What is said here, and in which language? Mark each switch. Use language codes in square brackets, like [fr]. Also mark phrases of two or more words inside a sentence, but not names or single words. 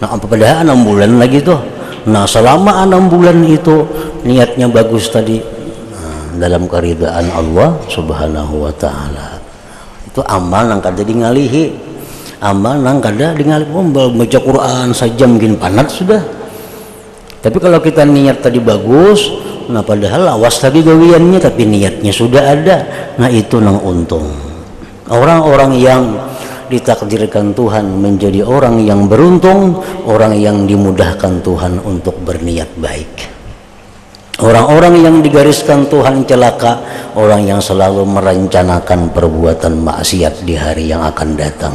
[id] Nah, padahal 6 bulan lagi tuh. Nah, selama 6 bulan itu niatnya bagus tadi, dalam keridaan Allah [ar] Subhanahu wa taala. [bjn] Itu amal nang kada ngalihi. Amal nang kada ngalihi, baca Quran sajam gin panat sudah. Tapi kalau kita niat tadi bagus, nah padahal awas tadi gawiannya tapi niatnya sudah ada. Nah, itu nang untung. [id] Orang-orang yang ditakdirkan Tuhan menjadi orang yang beruntung, orang yang dimudahkan Tuhan untuk berniat baik. Orang-orang yang digariskan Tuhan celaka, orang yang selalu merencanakan perbuatan maksiat di hari yang akan datang.